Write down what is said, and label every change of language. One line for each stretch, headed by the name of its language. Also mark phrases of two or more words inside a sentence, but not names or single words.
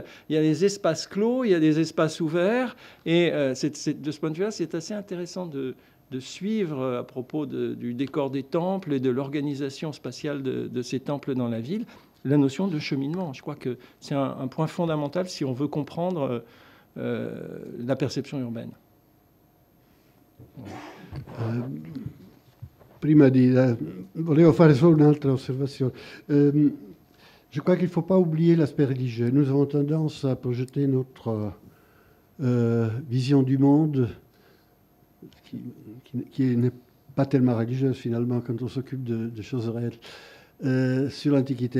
French: Il y a des espaces clos, il y a des espaces ouverts. Et de ce point de vue-là, c'est assez intéressant de suivre à propos du décor des temples et de l'organisation spatiale de ces temples dans la ville, la notion de cheminement. Je crois que c'est un point fondamental si on veut comprendre la perception urbaine.
Italian: Prima volevo fare solo un'altra osservazione.
French: Je crois qu'il ne faut pas oublier l'aspect religieux. Nous avons tendance à projeter notre vision du monde qui n'est pas tellement religieuse finalement quand on s'occupe de choses réelles sur l'Antiquité.